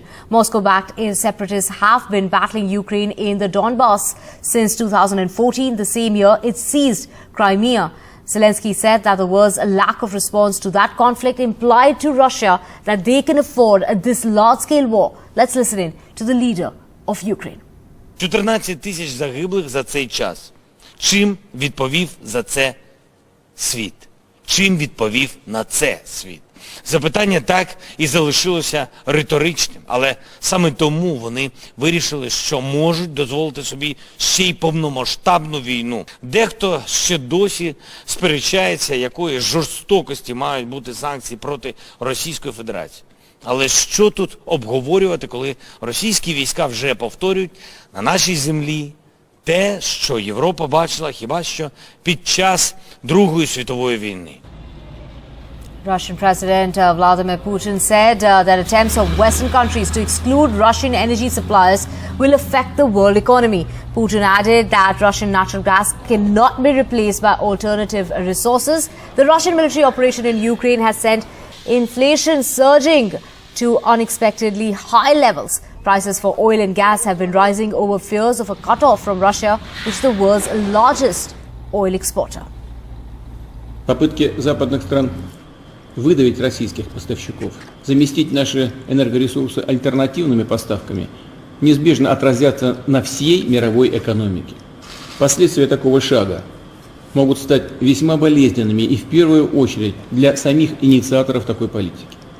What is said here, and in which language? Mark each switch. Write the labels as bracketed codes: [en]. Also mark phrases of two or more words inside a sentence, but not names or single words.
[en] Moscow-backed separatists have been battling Ukraine in the Donbass since 2014, the same year it seized Crimea. Zelensky said that there was a lack of response to that conflict implied to Russia that they can afford this large-scale war. Let's listen in to the leader of Ukraine. [uk] 14 тисяч загиблих за цей час. Чим відповів за це світ? Чим відповів на це світ? Запитання так і залишилося риторичним, але саме тому вони вирішили, що можуть дозволити собі ще й повномасштабну війну. Дехто ще досі сперечається, якої жорстокості мають бути санкції проти Російської Федерації. Але що тут обговорювати, коли російські війська вже повторюють на нашій землі те, що Європа бачила хіба що під час Другої світової війни. [en] Russian President Vladimir Putin said that attempts of Western countries to exclude Russian energy suppliers will affect the world economy. Putin added that Russian natural gas cannot be replaced by alternative resources. The Russian military operation in Ukraine has sent inflation surging to unexpectedly high levels. Prices for oil and gas have been rising over fears of a cut-off from Russia, which is the world's largest oil exporter. [ru] Попытки западных стран выдавить российских поставщиков, заместить наши энергоресурсы альтернативными поставками, неизбежно отразятся на всей мировой экономике. Последствия такого шага могут стать весьма болезненными и в первую очередь для самих инициаторов такой политики.